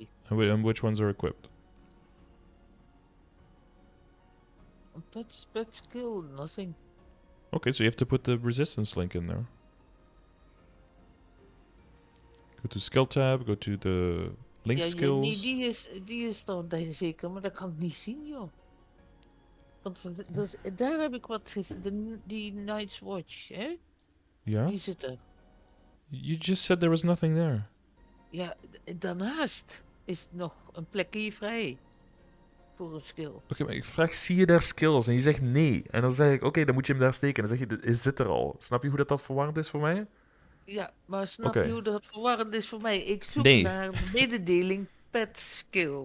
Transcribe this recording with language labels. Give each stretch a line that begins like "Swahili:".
English: And which ones are equipped? Pet skill, nothing. Okay, so you have to put the resistance link in there. Go to skill tab, go to the link skills.
Dutch: Die is dan zeker, maar dat kan ik niet zien, joh. Want daar heb ik wat gezien, die Night's Watch, hè? Ja? Die zit er.
English: You just said there was nothing there.
Dutch: Ja, daarnaast is nog een plekje vrij voor een skill. Oké, maar ik vraag, zie je daar skills? En je zegt nee. En dan zeg ik, oké, dan moet je hem daar steken. En dan zeg je, het zit er al. Snap je hoe dat verwarrend is voor mij? Ja, maar snap je hoe dat verwarrend is voor mij? Ik zoek naar de mededeling pet skill.